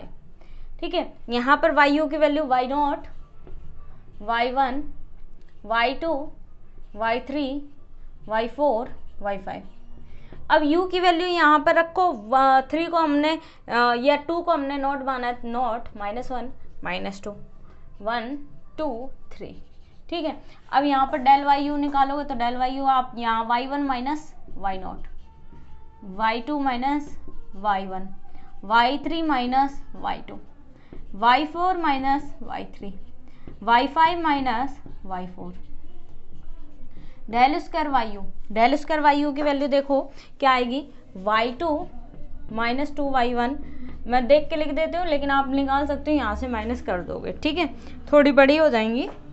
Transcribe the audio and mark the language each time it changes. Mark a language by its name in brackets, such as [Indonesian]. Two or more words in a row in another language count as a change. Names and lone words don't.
[Hindi] ठीक है, यहाँ पर yu की वैल्यू y0, y1, y2, y3, y4, y5। अब u की वैल्यू यहाँ पर रखो, 3 को हमने या 2 को हमने नॉट माना है, नॉट, -1, -2, 1, 2, 3। ठीक है, अब यहाँ पर [English] del y u [Hindi] निकालोगे तो [English] del y u [Hindi] आप यहाँ y1 माइनस y0, y2 माइनस y1, y3 माइनस y2, y4 माइनस y3, y5 माइनस y4, [English] del square y u, del square y u [Hindi] की वैल्यू देखो क्या आएगी, y2 माइनस 2y1। मैं देख के लिख देती हूँ लेकिन आप निकाल सकते हो, यहाँ से माइनस कर दोगे। ठीक है, थोड़ी बड़ी हो जाएंगी।